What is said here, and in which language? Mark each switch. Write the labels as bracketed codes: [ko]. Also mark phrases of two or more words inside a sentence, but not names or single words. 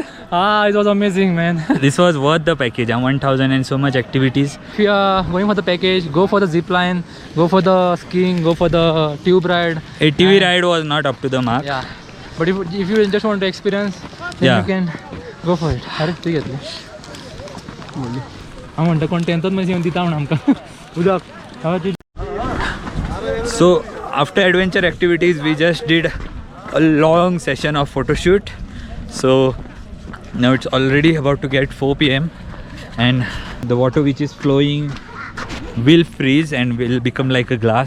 [en] It was amazing, man. This was worth the package. 1,000 and so much activities. If you are going for the package, go for the zip line, go for the skiing, go for the tube ride. ATV ride was not up to the mark. Yeah. But if you just want to experience, then Yeah. you can go for it. [kok] अरे ठीक आहे हांव म्हणटा कोण टेंथात मातशें येवन दिता म्हण आमकां उदक. [en] So after adventure activities, we just did a long session of photo shoot. So now it's already about to get 4 p.m. and the water which is flowing will freeze and will become like a glass.